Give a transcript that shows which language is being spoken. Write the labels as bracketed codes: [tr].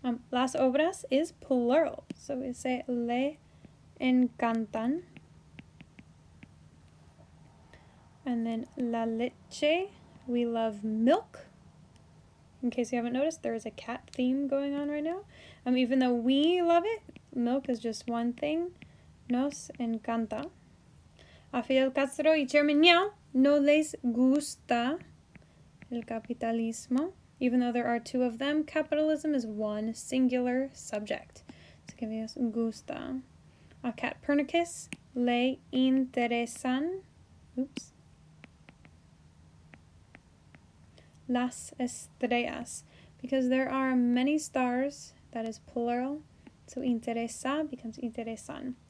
[es] Las obras [en] is plural, so we say [es] le encantan. [en] And then la leche, we love milk. In case you haven't noticed, there is a cat theme going on right now. Even though we love it, milk is just one thing. [es] Nos encanta. A Fidel Castro y Chairman Mao no les gusta el capitalismo. [en] Even though there are 2 of them, capitalism is one singular subject. So giving us gusta. [es] A Catpernicus le interesan, las estrellas, [en] because there are many stars, that is plural, so interesa becomes interesan.